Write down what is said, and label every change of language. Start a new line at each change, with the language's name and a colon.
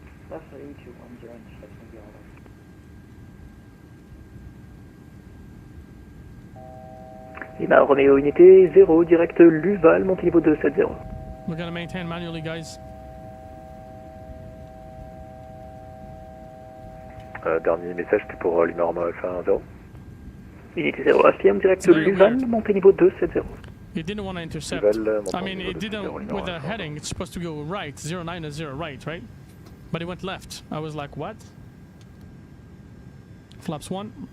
English: Left heading 210 intercepting the ILS.
French: Lima Roméo unité 0, direct Luval, montez niveau 270.
English: We're gonna maintain manually, guys.
French: Dernier message, c'était pour Lima Roméo Alpha 10. Unité 0, AFM, direct Luval, montez niveau 270.
English: It didn't want to intercept. I mean, it didn't with the heading. It's supposed to go right, 090 right? But it went left. I was like, what? Flaps 1.